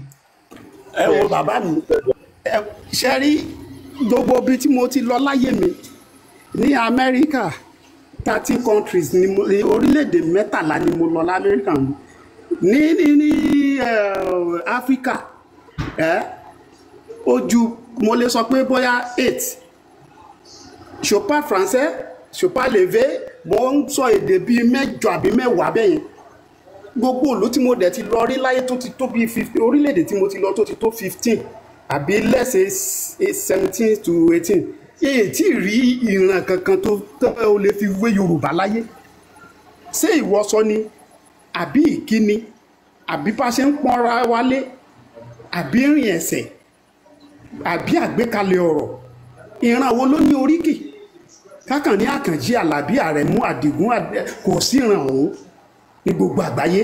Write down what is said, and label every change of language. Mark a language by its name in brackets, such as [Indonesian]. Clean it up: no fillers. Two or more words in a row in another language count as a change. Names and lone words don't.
[Yoruba] ẹ wo bàbá mi ṣe rí gbogbo ibi tí mo ti lọ láyé mi ní Amẹ́ríkà 30 countries ní orílẹ̀-èdè 13 ni mo lọ lamẹ́ríkà ní Áfíríkà ojú mo lè sọ pé bóyá 8 [French] je parle français je parle levé [Yoruba] mo ń sọ èdè bíi 8 àbí 10 bẹ́yẹn gbogbo ìlú tí mo dẹ̀ ti lọ rí láyé tó ti tó bíi 15 orílẹ̀-èdè tí mo ti lọ tó ti tó 15 àbí lẹ́sẹ̀ 17 to 18 èyí tí rí ìran kankan tó o lè fi wé Yorùbá láyé ṣé ìwọṣọ ni àbí ìkíni àbí bá ṣe ń pọ́nra wálé àbí rìn ẹsẹ̀ àbí àgbékalẹ̀ ọ̀rọ̀ ìran wo ló ní oríkì kákan ní Àkànjí Àlàbí Àrẹ̀mú Àdìgún kò sí ìran ọ̀hún ní gbogbo àgbáyé.